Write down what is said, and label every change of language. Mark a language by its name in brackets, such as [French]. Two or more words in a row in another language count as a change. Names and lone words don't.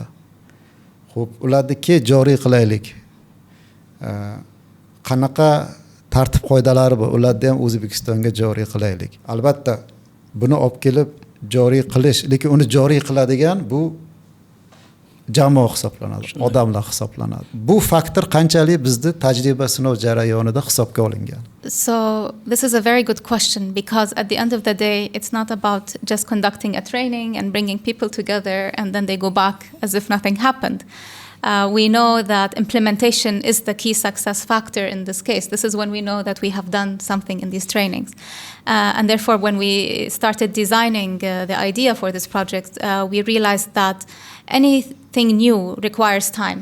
[Uzbek] Xo'p, ularni joriy qilaylik. Qanaqa tartib qoidalari bor, ularni ham O'zbekistonga joriy qilaylik." Albatta, buni olib kelib joriy qilish, lekin uni joriy qiladigan bu jamoa hisoblanadi, odamlar hisoblanadi. Bu faktor qanchalik bizning tajriba sinov jarayonida hisobga olingan? [English] So this is a very good question because at the end of the day, it's not about just conducting a training and bringing people together and then they go back as if nothing happened. We know that implementation is the key success factor in this case. This is when we know that we have done something in these trainings. And therefore, when we started designing the idea for this project, we realized that anything new requires time.